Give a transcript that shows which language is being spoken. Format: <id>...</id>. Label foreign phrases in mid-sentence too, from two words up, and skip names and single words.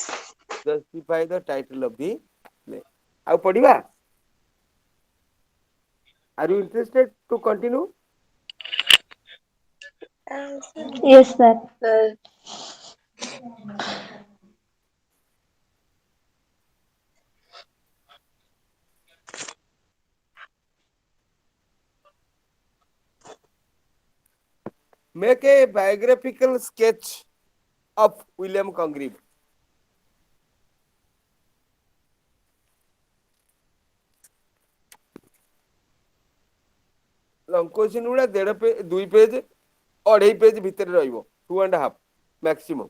<en>Justify the title of the play.</en> <or>ଆଉ ପଢିବା?</or> <en>Are you interested to continue? Yes, sir. Make a biographical sketch of William Congreve. long question</en> <or>ଗୁଡା 1.5 ପେଜ 2 ପେଜ 2.5 ପେଜ ଭିତରେ ରହିବ 2.5 ମ୍ୟାକ୍ସିମମ୍।</or>